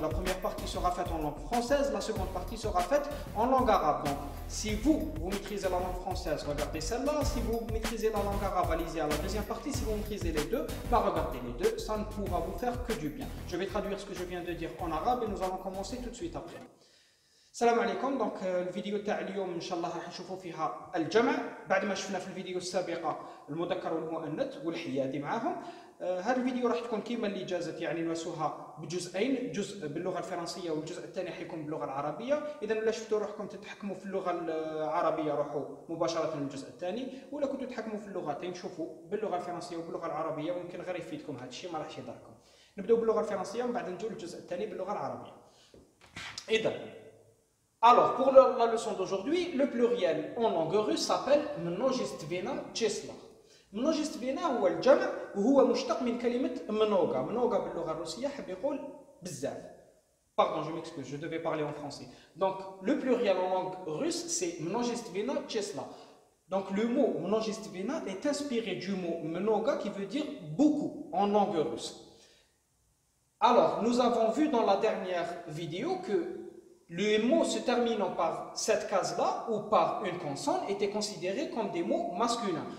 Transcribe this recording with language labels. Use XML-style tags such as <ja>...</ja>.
<fr>La première partie sera faite en langue française, la seconde partie sera faite en langue arabe. Donc si vous maîtrisez la langue française, regardez celle-là. Si vous maîtrisez la langue arabe, allez-y à la deuxième partie. Si vous maîtrisez les deux, regardez les deux. Ça ne pourra vous faire que du bien. Je vais traduire ce que je viens de dire en arabe et nous allons commencer tout de suite après.</fr> <ar>السلام عليكم. دونك الفيديو تاع اليوم ان شاء الله راح نشوفوا فيها الجمع بعد ما شفنا في الفيديو السابقه المذكر والمؤنث والحيادي معاهم. هذا الفيديو راح تكون كيما اللي جازت، يعني نواسوها بجزئين، جزء باللغه الفرنسيه والجزء الثاني حيكون باللغه العربيه. اذا ولا شفتوا روحكم تتحكموا في اللغه العربيه روحوا مباشره للجزء الثاني، ولا كنتوا تحكموا في اللغتين شوفوا باللغه الفرنسيه وباللغه العربيه، ويمكن غير يفيدكم هذا الشيء ما راحش يضركم. نبداو باللغه الفرنسيه ومن بعد نجيو للجزء الثاني باللغه العربيه. اذا</ar> <fr>alors, pour la leçon d'aujourd'hui, le pluriel en langue russe s'appelle множественное число.</fr> <ar>множественное هو الجمع وهو مشتق من كلمة много. много باللغة الروسية حب يقول بزاف.</ar> <fr>Pardon, je m'excuse, je devais parler en français. Donc, le pluriel en langue russe, c'est множественное число. Donc, le mot множественное est inspiré du mot много qui veut dire beaucoup en langue russe. Alors, nous avons vu dans la dernière vidéo que les mots se terminant par cette case-là ou par une consonne étaient considérés comme des mots masculins.</fr>